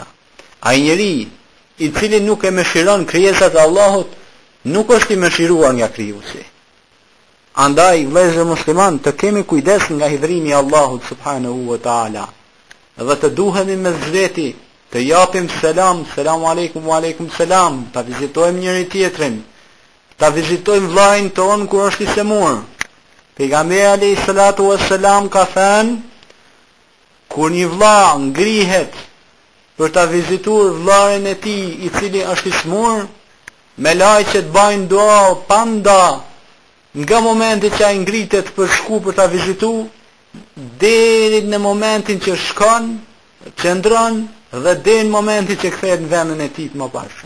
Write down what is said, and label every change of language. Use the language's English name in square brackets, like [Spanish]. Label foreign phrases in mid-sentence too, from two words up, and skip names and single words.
[Albanian] Ai njeri i cili nuk e mëshiron krijesat e Allahut, nuk është i mëshiruar nga krijuesi. Andaj vëllezër musliman, të kemi kujdes nga hidhrimi i Allahut [Arabic] سبحانه وتعالى [Albanian] dhe të duhemi me zveti, të japim selam, [Arabic] السلام عليكم وعليكم السلام, [Albanian] ta vizitojmë njëri tjetrin, ta vizitojmë vllajën ton kur është i semur. Pejgamberi [Arabic] عليه الصلاة والسلام [Albanian] ka thënë, kur një vlla ngrihet për ta vizituar vllajën e tij i cili është i smur, me lajqet bajnë dua panda nga momenti që ai ngritet për shku për ta vizitu deri në momentin që shkon, qëndron dhe deri në momentin që kthehet në vendin e tij të mëparshëm.